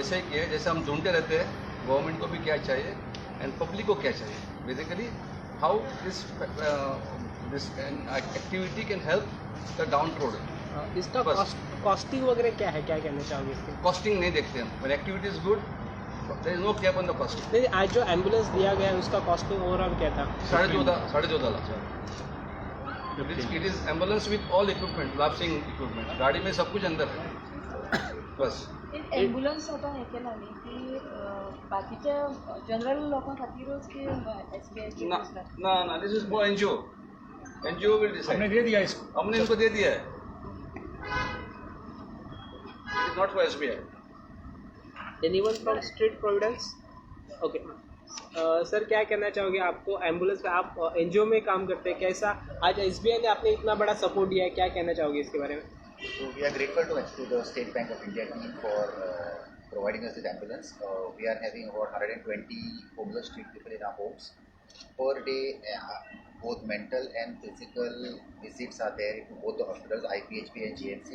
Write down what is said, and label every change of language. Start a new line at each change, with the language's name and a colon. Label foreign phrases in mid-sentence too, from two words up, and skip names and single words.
Hindi: वैसे ही किया है जैसे हम ढूंढते रहते हैं गवर्नमेंट को भी क्या चाहिए
English: and public
Hindi: को क्या चाहिए,
English: basically how this activity can help the down road.
Hindi: इसका कॉस्टिंग वगैरह क्या है, क्या कहना चाहोगे इसके? कॉस्टिंग नहीं देखते हम,
English: but activity is good, there is no cap on the cost.
Hindi: नहीं, आज जो एम्बुलेंस दिया गया है उसका
English: costing overall
Hindi: क्या था? 14.5 लाख।
English: it is ambulance with all equipment, life-saving equipment,
Hindi: गाड़ी में सब कुछ अंदर है बस।
Konkani: एम्बुलन्स आता है केला न्ही की बाकीच्या जनरल लोकां खातीरच की SBI
English: ना, this is for NGO will decide.
Hindi: हमने दे दिया इसको, हमने इनको दे दिया है,
English: it is not for SBI. anyone from Street Providence? okay sir,
Hindi: क्या कहना चाहोगे? आपको एम्बुलेंस का, आप एनजीओ में काम करते हैं, कैसा आज एसबीआई ने आपने इतना बड़ा सपोर्ट दिया है, क्या कहना चाहोगे इसके बारे में?
English: So we are grateful to the State Bank of India team for providing us this ambulance. We are having about 120 homeless street people in our homes. Per day, both mental and physical visits are there to both the hospitals, IPHP and GMC.